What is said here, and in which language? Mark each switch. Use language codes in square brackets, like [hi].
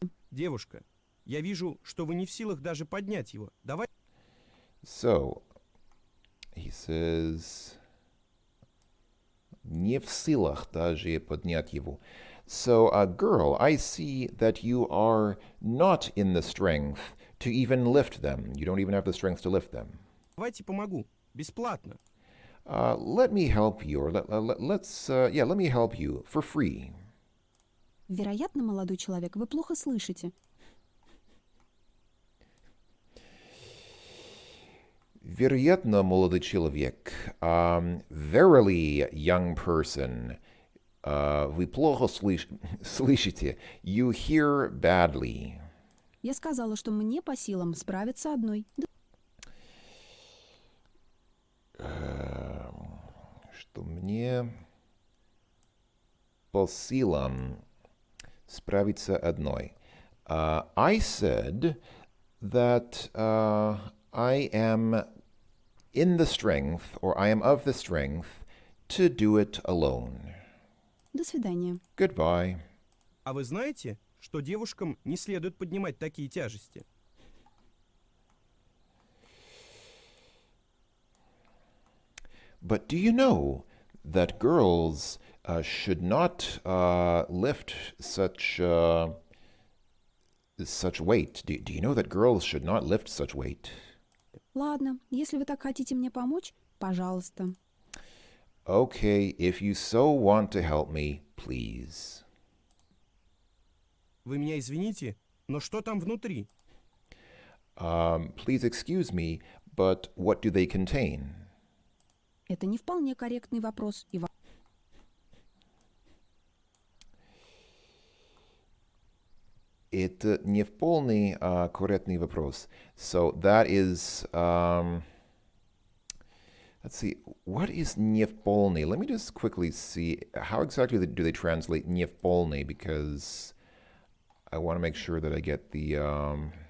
[ru] Девушка, я вижу, что вы не в силах даже поднять его. Давай. [en] So, he says, [ru] не в силах даже поднять его. [en] So, girl, I see that you are not in the strength to even lift them. You don't even have the strength to lift them. [ru] Давайте помогу. Бесплатно. [en] Let me help you, or let me help you for free. [ru] Вероятно, молодой человек, вы плохо слышите. Вероятно, молодой человек. [en] Verily, young person. [ru] Вы плохо слышите. [en] You hear badly. [ru] Я сказала, что мне по силам справиться одной. Что мне по силам справиться одной. [en] I said that I am in the strength, or I am of the strength, to do it alone. [ru] До свидания. [en] Goodbye. [ru] А вы знаете, что девушкам не следует поднимать такие тяжести? [en] But do you know that girls should not lift such weight? Do you know that girls should not lift such weight? [ru] Ладно, если вы так хотите мне помочь, пожалуйста. [en] Okay, if you so want to help me, please. [ru] Вы меня извините, но что там внутри? [en] Please excuse me, but what do they contain? [ru] Это не вполне корректный вопрос, и Это не вполне корректный вопрос. [en] So that is, let's see, what is [ru] не вполне? [en] Let me just quickly see, how exactly do they translate [ru] не вполне? [en] Because I want to make sure that I get the...